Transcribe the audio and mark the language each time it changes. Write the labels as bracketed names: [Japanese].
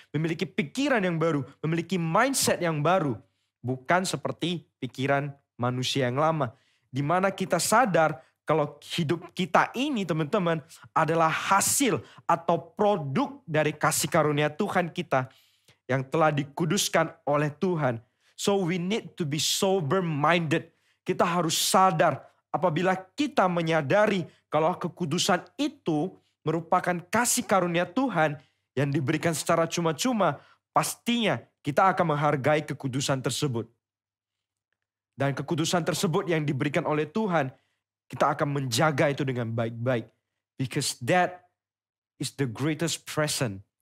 [Indonesian] Memiliki pikiran yang baru. Memiliki mindset yang baru. Bukan seperti pikiran manusia yang lama. Di mana kita sadar kalau hidup kita ini teman-teman adalah hasil atau produk dari kasih karunia Tuhan kita yang telah dikuduskan oleh Tuhan. [English] So we need to be sober minded. [Indonesian] Kita harus sadar apabila kita menyadari kalau kekudusan itu merupakan kasih karunia Tuhan yang diberikan secara cuma-cuma, pastinya kita akan menghargai kekudusan tersebut. Dan kekudusan tersebut yang diberikan oleh Tuhan, kita akan menjaga itu dengan baik-baik. [English] Because that is the greatest present.